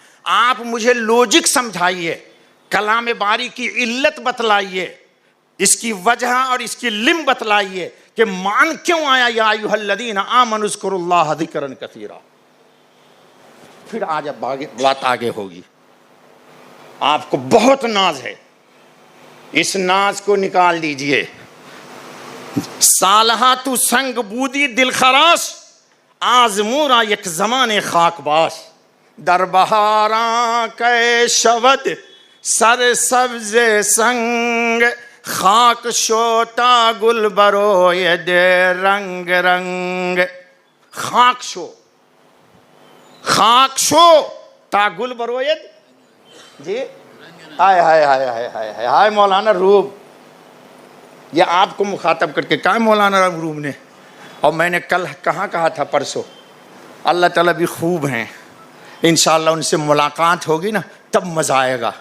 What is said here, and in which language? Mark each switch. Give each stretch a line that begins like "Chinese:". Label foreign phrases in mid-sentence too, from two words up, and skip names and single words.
Urdu: آپ مجھے لوجک سمجھائیے، کلام باری کی علت بتلائیے، اس کی وجہ اور اس کی لم بتلائیے کہ مان کیوں آیا
Arabic: یا ایھا الذین آمنوا اذکروا اللہ ذکرا کثیرا.
Urdu: پھر آج اب بات آگے ہوگی. آپ کو بہت ناز ہے، اس ناز کو نکال دیجئے.
Persian: سالہا تو سنگ بودی دل خراش، آزمورا یک زمان خاک باش. در بہاراں کے شود سر سبز سنگ، خاک شوتا گل بروید رنگ رنگ. خاک شو تا گل بروید.
Urdu: جی ہائے ہائے ہائے ہائے ہائے ہائے مولانا روم، یہ آپ کو مخاطب کر کے کہا مولانا روم نے. اور میں نے کل کہاں کہا تھا، پرسوں، اللہ تعالیٰ بھی خوب ہیں، انشاءاللہ ان سے ملاقات ہوگی نا تب مزہ آئے گا.